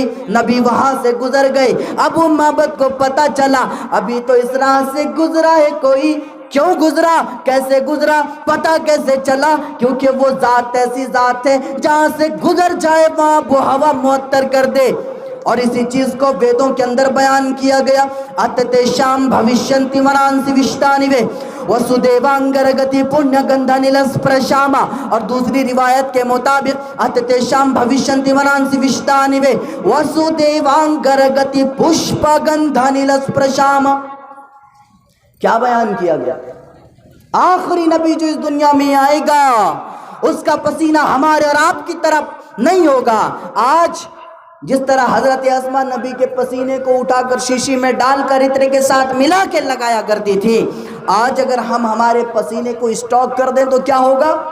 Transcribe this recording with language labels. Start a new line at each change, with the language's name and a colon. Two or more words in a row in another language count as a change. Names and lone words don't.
Urdu: نبی وہاں سے گزر گئے، ابو معبد کو پتا چلا ابھی تو اس راہ سے گزرا ہے کوئی، کیوں گزرا، کیسے گزرا، پتہ کیسے چلا؟ کیونکہ وہ ذات ایسی ذات ہے جہاں سے گزر جائے وہاں وہ ہوا معطر کر دے۔ اور اسی چیز کو ویدوں کے اندر بیان کیا گیا،
Sanskrit: अत्ते शाम भूषयन्ति मनांसि विष्टानीवे वसुदेवाङ्गरगति पुण्य गन्धानिलस् प्रशामा, اور دوسری روایت کے مطابق अत्ते शाम भूषयन्ति मनांसि विष्टानीवे वसुदेवाङ्गरगति पुष्प गन्धानिलस् प्रशामा.
Urdu: کیا بیان کیا گیا؟ آخری نبی جو اس دنیا میں آئے گا اس کا پسینہ ہمارے اور آپ کی طرف نہیں ہوگا۔ آج جس طرح حضرت اسماء نبی کے پسینے کو اٹھا کر شیشی میں ڈال کر عطر کے ساتھ ملا کے لگایا کرتی تھی، آج اگر ہم ہمارے پسینے کو اسٹاک کر دیں تو کیا ہوگا؟